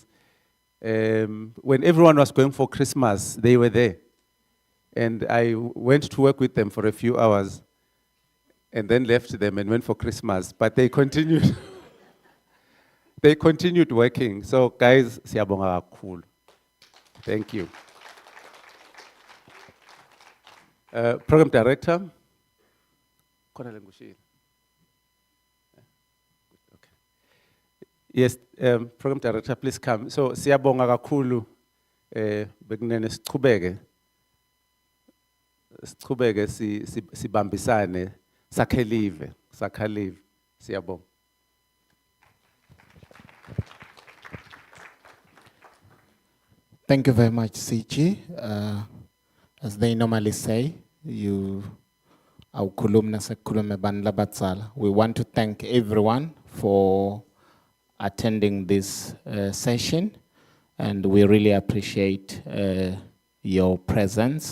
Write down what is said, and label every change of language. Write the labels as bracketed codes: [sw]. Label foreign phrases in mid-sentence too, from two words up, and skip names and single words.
[en] When everyone was going for Christmas, they were there. And I went to work with them for a few hours and then left them and went for Christmas. But they continued. They continued working. So guys, [ss] siyabonga kakhulu. [en] Thank you. Program Director. [ss] Khona ngushilo. [en] Okay. Yes, Program Director, please come. [ss] So siyabonga kakhulu. Bekunene sichubeke sibambisane sakhelive siyabonga. [en] Thank you very much, CG. As they normally say, we want to thank everyone for attending this session, and we really appreciate your presence.